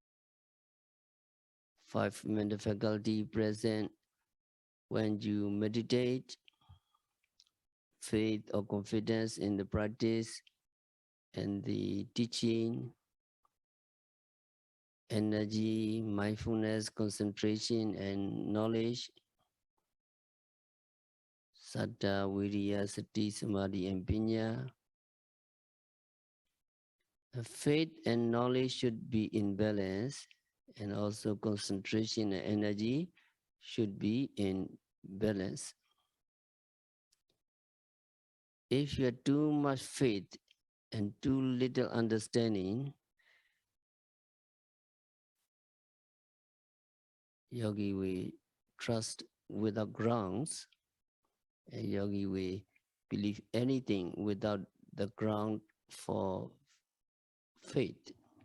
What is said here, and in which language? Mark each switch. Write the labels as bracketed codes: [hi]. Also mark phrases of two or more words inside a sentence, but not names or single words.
[en] 5 mental faculty present when you meditate, faith or confidence in the practice and the teaching, energy, mindfulness, concentration, and knowledge, [pi] saddha, viriya, sati, samadhi, and pinya. [en] Faith and knowledge should be in balance, and also concentration and energy should be in balance. If you have too much faith and too little understanding, yogi will trust without grounds, and yogi will believe anything without the ground for faith.